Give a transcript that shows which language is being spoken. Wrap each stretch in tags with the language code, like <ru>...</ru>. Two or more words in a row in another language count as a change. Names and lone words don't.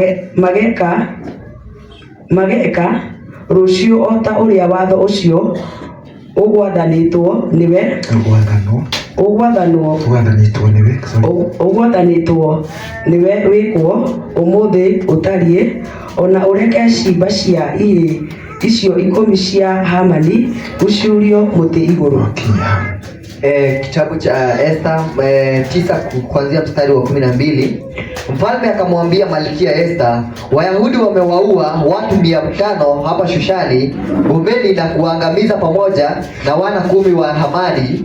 <ki>mageka rũciũ o ta ũrĩa watho ũcio ũgwathanĩtwo nĩwe wĩkwo ũmũthĩ ũtariĩ, ona ũreke ciimba cia icio 10 cia Hamani gũcurio mũtĩ igũrũ.</ki> <sw>Kitabu cha Esta 9 kuanzia mstari wa 12. Mfalme akamwambia Malkia Esta, Wayahudi wamewaua watu 500 hapa Shushani bondeni na kuangamiza pamoja na wana 10 wa Hamani.</sw>